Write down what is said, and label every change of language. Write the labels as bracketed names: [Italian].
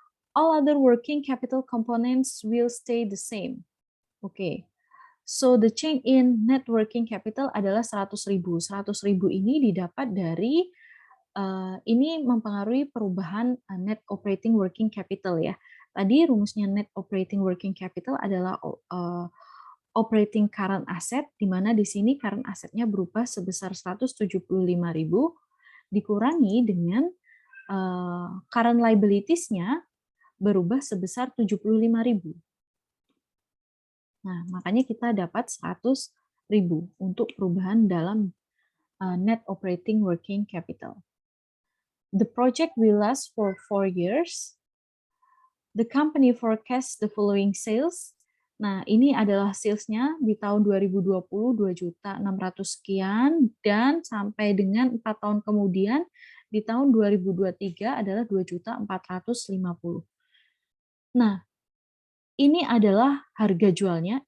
[English] All other working capital components will stay the same. Oke. So the change in net working capital [Indonesian] adalah [English] 100.000. [Indonesian] 100.000 ini didapat dari ini mempengaruhi perubahan net operating working capital ya. Tadi rumusnya net operating working capital adalah operating current asset, di mana di sini current assetnya berubah sebesar 175.000 dikurangi dengan current liabilities-nya berubah sebesar 75.000. Nah, makanya kita dapat 100.000 untuk perubahan dalam net operating working capital. [English] The project will last for 4 years. The company forecasts the following sales. [Indonesian] Nah, ini adalah sales-nya di tahun 2020 2.600.000 sekian, dan sampai dengan 4 tahun kemudian di tahun 2023 adalah 2.450.000. Nah, ini adalah harga jualnya.